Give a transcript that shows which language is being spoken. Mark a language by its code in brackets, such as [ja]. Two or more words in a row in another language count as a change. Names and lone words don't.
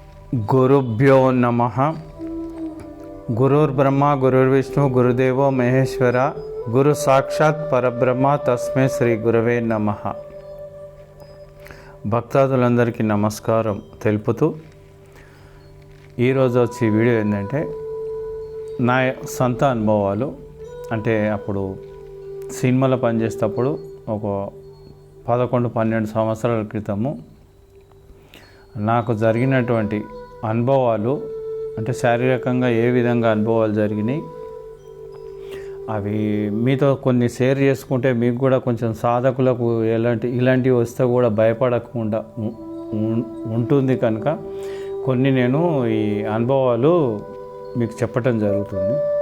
[sa] गुरुभ्यो नमः। गुरुर्ब्रह्मा गुरुर्विष्णु गुरुदेवो महेश्वर गुरु साक्षात् परब्रह्म तस्मै శ్రీ గురవే నమః। [te] భక్తాదులందరికీ నమస్కారం తెలుపుతూ ఈరోజు వచ్చి వీడియో ఏంటంటే నా సొంత అనుభవాలు. అంటే అప్పుడు సినిమాలో పనిచేసేటప్పుడు ఒక 11-12 సంవత్సరాల క్రితము నాకు జరిగినటువంటి అనుభవాలు, అంటే శారీరకంగా ఏ విధంగా అనుభవాలు జరిగినాయి అవి మీతో కొన్ని షేర్ చేసుకుంటే మీకు కూడా కొంచెం సాధకులకు ఇలాంటివి వస్తే కూడా భయపడకుండా ఉంటుంది కనుక కొన్ని నేను ఈ అనుభవాలు మీకు చెప్పటం జరుగుతుంది.